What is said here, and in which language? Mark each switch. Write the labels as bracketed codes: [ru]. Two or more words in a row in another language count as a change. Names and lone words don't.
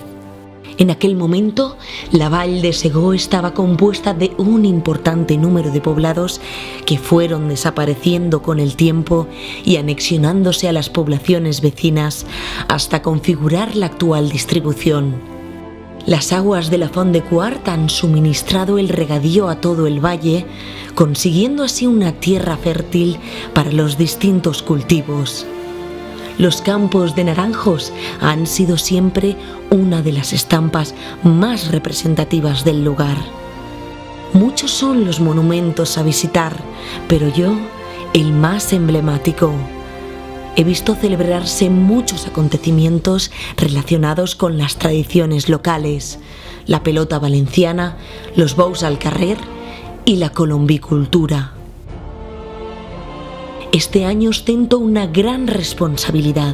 [es] En aquel momento, la Vall de Segó estaba compuesta de un importante número de poblados que fueron desapareciendo con el tiempo y anexionándose a las poblaciones vecinas hasta configurar la actual distribución. Las aguas de la Font de Quart han suministrado el regadío a todo el valle, consiguiendo así una tierra fértil para los distintos cultivos. Los campos de naranjos han sido siempre una de las estampas más representativas del lugar. Muchos son los monumentos a visitar, pero yo, el más emblemático. He visto celebrarse muchos acontecimientos relacionados con las tradiciones locales, la pelota valenciana, los [ca] bous al carrer [es] y la colombicultura. Este año ostento una gran responsabilidad.